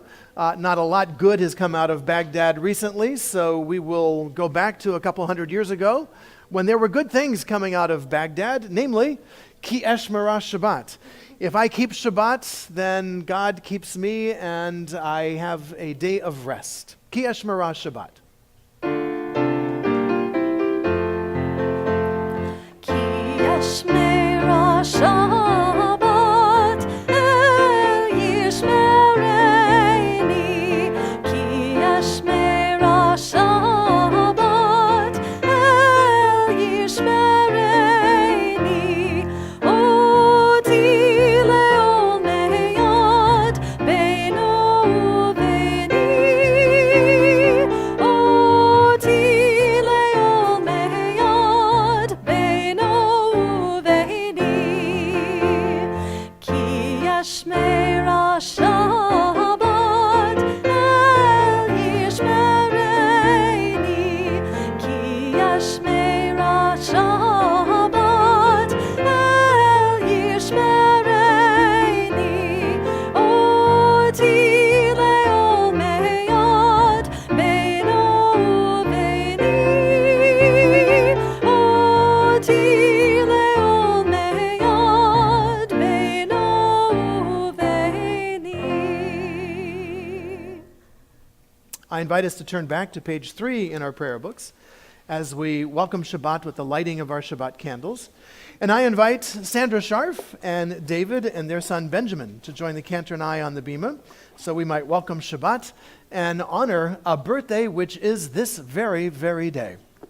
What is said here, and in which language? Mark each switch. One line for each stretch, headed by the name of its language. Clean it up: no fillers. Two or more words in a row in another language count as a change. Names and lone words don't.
English: Not a lot good has come out of Baghdad recently, so we will go back to a couple hundred years ago when there were good things coming out of Baghdad, namely,
Hebrew: כי אשמרה שבת.
English: If I keep Shabbat, then God keeps me, and I have a day of rest.
Hebrew: כי אשמרה שבת. כי אשמרה שבת, אל ישמרני. כי אשמרה שבת, אל ישמרני. אות לעולמי עד בינו וביני. אות לעולמי עד בינו וביני. כי אשמרה שבת, אל ישמרני. כי אשמרה שבת, אל ישמרני. אות לעולמי עד בינו וביני. אות לעולמי עד בינו וביני.
English: I invite us to turn back to page 3 in our prayer books as we welcome Shabbat with the lighting of our Shabbat candles. And I invite Sandra Scharf and David and their son Benjamin to join the cantor and I on the bima so we might welcome Shabbat and honor a birthday which is this very, very day.